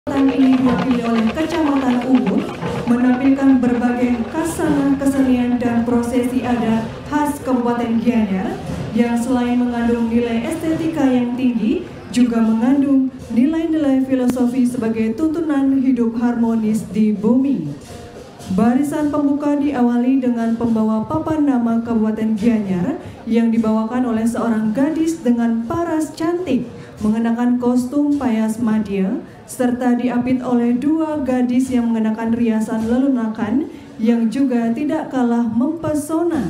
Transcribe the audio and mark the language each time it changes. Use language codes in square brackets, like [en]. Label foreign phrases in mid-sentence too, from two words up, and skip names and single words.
[id] ini diwakili oleh Kecamatan Ubud menampilkan berbagai kasana kesenian dan prosesi adat khas Kabupaten Gianyar yang selain mengandung nilai estetika yang tinggi juga mengandung nilai-nilai filosofi sebagai tuntunan hidup harmonis di bumi. Barisan pembuka diawali dengan pembawa papan nama Kabupaten Gianyar yang dibawakan oleh seorang gadis dengan paras cantik mengenakan kostum payas madya serta diapit oleh dua gadis yang mengenakan riasan lelunakan yang juga tidak kalah mempesona.